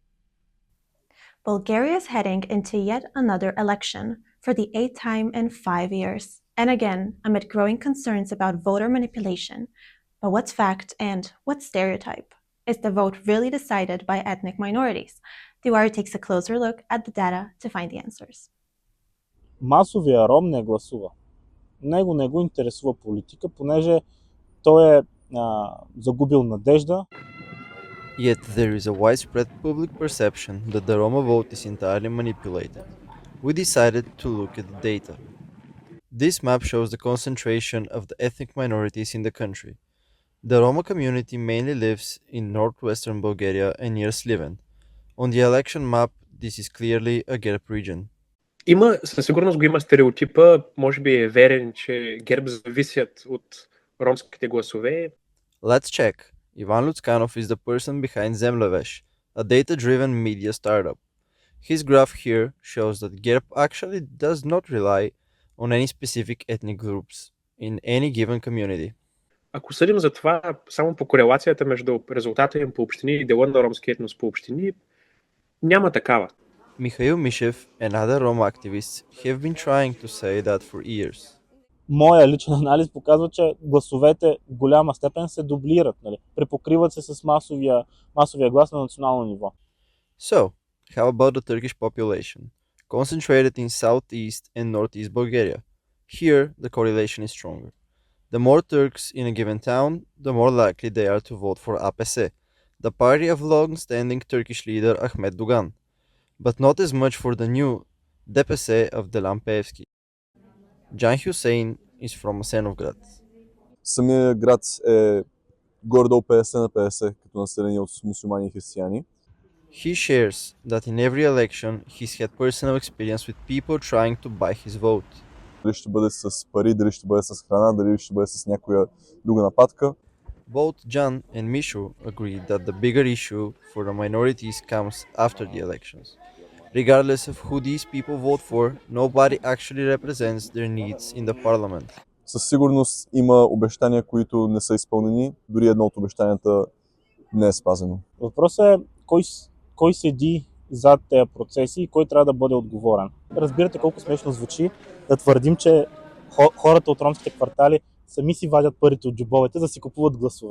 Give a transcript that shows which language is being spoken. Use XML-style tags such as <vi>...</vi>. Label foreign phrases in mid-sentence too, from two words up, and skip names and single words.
<en>Bulgaria is heading into yet another election for the 8th time in 5 years, and again amid growing concerns about voter manipulation. But what's fact and what's stereotype? Is the vote really decided by ethnic minorities? DeWired takes a closer look at the data to find the answers.</en> <bg>Масовия ром не гласува. Него не го интересува политика, понеже той е загубил надежда.</bg> <en>Yet there is a widespread public perception that the Roma vote is entirely manipulated. We decided to look at the data. This map shows the concentration of the ethnic minorities in the country. The Roma community mainly lives in northwestern Bulgaria and near Sliven. On the election map, this is clearly a GERB region.</en> <bg>Със сигурност го има стереотипа, може би е верен, че ГЕРБ зависят от ромските гласове.</bg> <en>Let's check. Ivan Lutskanov is the person behind Zemljevesh, a data-driven media startup. His graph here shows that GERB actually does not rely on any specific ethnic groups in any given community.</en> <bg>Ако съдим за това само по корелацията между резултата им по общини и дела на ромски етнос по общини, няма такава.</bg> <en>Mikhail Mishev and other Roma activists have been trying to say that for years.</en> <bg>Моя личен анализ показва, че гласовете в голяма степен се дублират, нали? Препокриват се с масовия глас на национално ниво.</bg> <en>So, how about the Turkish population, concentrated in southeast and northeast Bulgaria? Here, the correlation is stronger. The more Turks in a given town, the more likely they are to vote for APS, the party of long-standing Turkish leader Ahmet Dugan, but not as much for the new DPS of Delan Peevski. Jan Hussein is from Asenovrad.</en> <bg>Самия град е горе-долу 50 на 50 като население от мюсюлмани и християни.</bg> <en>He shares that in every election he's had personal experience with people trying to buy his vote.</en> <bg>Дали ще бъде с пари, дали ще бъде с храна, дали ще бъде с някоя друга нападка.</bg> <en>Both Jan and Mishu agree that the bigger issue for the minorities comes after the elections. Regardless of who these people vote for, nobody actually represents their needs in the parliament.</en> <bg>Със сигурност има обещания, които не са изпълнени, дори едно от обещанията не е спазено. Въпросът е кой седи зад тези процеси и кой трябва да бъде отговорен. Разбирате колко смешно звучи да твърдим, че хората от ромските квартали сами си вадят парите от джобовете, за да си купуват гласове.</bg>